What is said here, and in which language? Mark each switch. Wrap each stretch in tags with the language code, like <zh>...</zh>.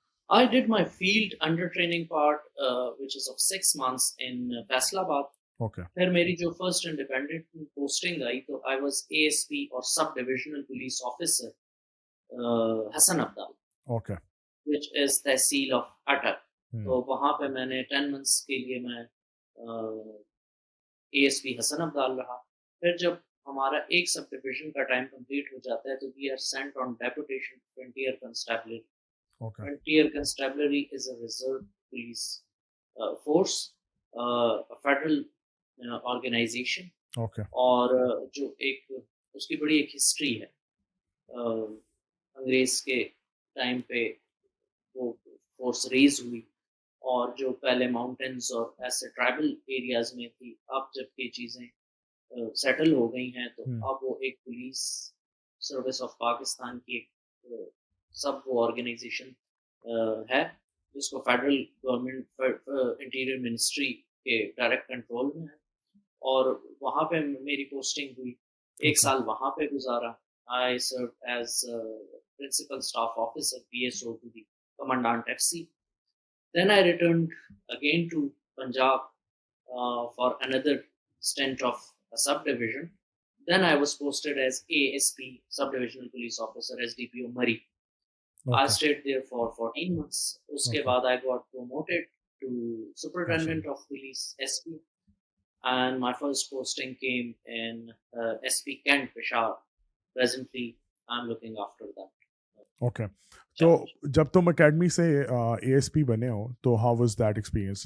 <en>I did my field under training part, which is of 6 months in Faisalabad. Okay.</en> <ur>پھر میری جو first independent posting آئی تو</ur> <en>I was ASP</en> <ur>اور sub divisional police officer Hasan Abdul.</ur> <en>Okay. which is</en> <ur>tehsil of اٹک. تو وہاں پہ میں نے 10 months کے لیے میں ASP حسن عبدال رہا. پھر جب ہمارا ایک سب ڈویژن کا ٹائم کمپلیٹ ہو جاتا ہے تو</ur> <en>we are sent on deputation to frontier constabulary. Okay. Frontier constabulary is a reserve police force, a federal organization. Okay.</en> <ur>اور جو ایک اس کی بڑی ایک ہسٹری ہے. انگریز کے ٹائم پہ وہ فورس ریز ہوئی اور جو پہلے ماؤنٹینز اور ایسے ٹرائبل ایریاز میں تھی، اب جب یہ چیزیں سیٹل ہو گئی ہیں تو اب وہ ایک پولیس سروس آف پاکستان کی ایک سب وہ آرگنائزیشن ہے جس کو فیڈرل گورنمنٹ انٹیریئر منسٹری کے ڈائریکٹ کنٹرول میں ہے. اور وہاں پہ میری پوسٹنگ ہوئی، 1 سال وہاں پہ گزارا.</ur> <en>I served as principal staff officer PSO to the commandant FC. Then I returned again to Punjab for another stint of a subdivision. Then I was posted as ASP, subdivisional police officer, SDPO Murray. I stayed there for 14 months.</en> <ur>Uske baad</ur> <en>I got promoted to superintendent of police, SP. And my first posting came in SP Kent, Peshawar. Presently, I'm looking after that. Okay.</en> <ur>تو جب تم academy سے ASP بنے ہو تو</ur> <en>how was that experience?</en>